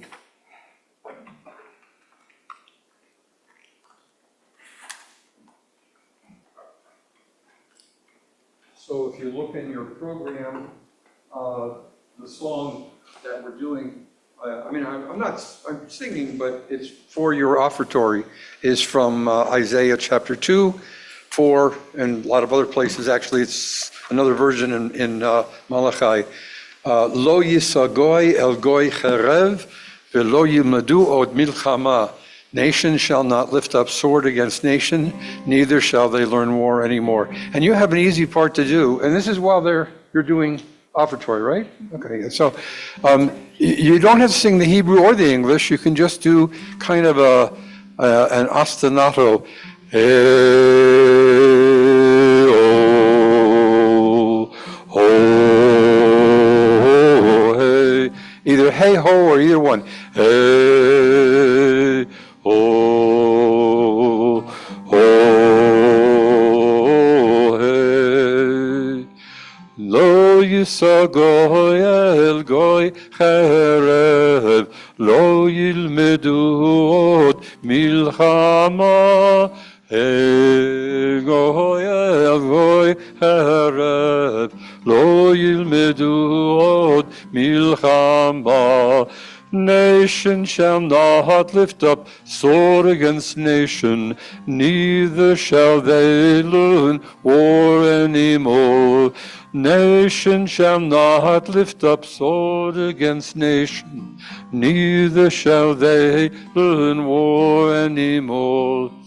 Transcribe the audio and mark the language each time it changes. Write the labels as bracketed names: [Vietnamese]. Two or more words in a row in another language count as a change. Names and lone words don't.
[English] So if you look in your program, the song that we're doing, I'm singing, but it's for your offertory, is from Isaiah chapter 2, 4, and a lot of other places. Actually, it's another version in Malachi. [Hebrew] לא ישא גוי אל גוי חרב ולא ילמדו עוד מלחמה. [English] Nation shall not lift up sword against nation, neither shall they learn war anymore. And you have an easy part to do, and this is while you're doing offertory, right? Okay, so you don't have to sing the Hebrew or the English. You can just do kind of an ostinato. Either hey ho or either one. Hey ho ho hey. [Hebrew] לא ישא גוי אל גוי חרב לא ילמדו עוד מלחמה. הי גוי אל גוי חרב לא ילמדו עוד מלחמה. [English] Nation shall not lift up sword against nation, neither shall they learn war anymore. Nation shall not lift up sword against nation, neither shall they learn war anymore.